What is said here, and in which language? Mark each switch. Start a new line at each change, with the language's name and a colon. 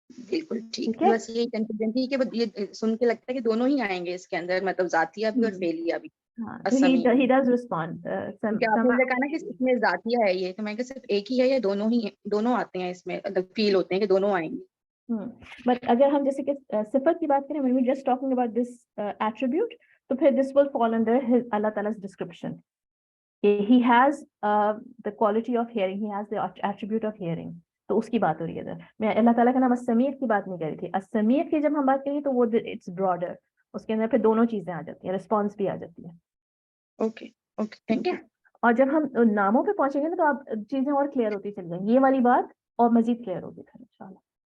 Hindi: बिल्कुल ठीक. ठीक है. बस यही कंफ्यूजन थी कि ये सुन के लगता है कि दोनों ही आएंगे इसके अंदर, मतलब ज़ातिया भी और फेलिया भी. हाँ, तो अस्समी
English: he does respond.
Hindi: क्योंकि आपने कहा ना कि इसमें ज़ातिया है, ये तो मैं सिर्फ एक ही है या दोनों ही दोनों आते हैं इसमें, मतलब फील होते हैं कि दोनों आएंगे. बट अगर हम जैसे कि सिफत की बात करें
English: when we just talking about this attribute
Hindi: तो फिर
English: this will fall under his
Hindi: Allah ताला's description.
English: He has the quality of hearing, he has the attribute of hearing.
Hindi: तो उसकी बात हो रही है इधर. मैं अल्लाह ताला का नाम अस्समीअत की बात नहीं कर रही थी. अस्समीअत की जब हम बात करेंगे तो वो इट्स ब्रॉडर, उसके अंदर फिर दोनों चीजें आ जाती हैं, रिस्पॉन्स भी आ जाती है. Okay okay, thank you. और जब हम नामों पे पहुंचेंगे ना तो आप चीजें और क्लियर होती चली जाएंगी, ये वाली बात और मजीद क्लियर होगी फिर इंशाल्लाह.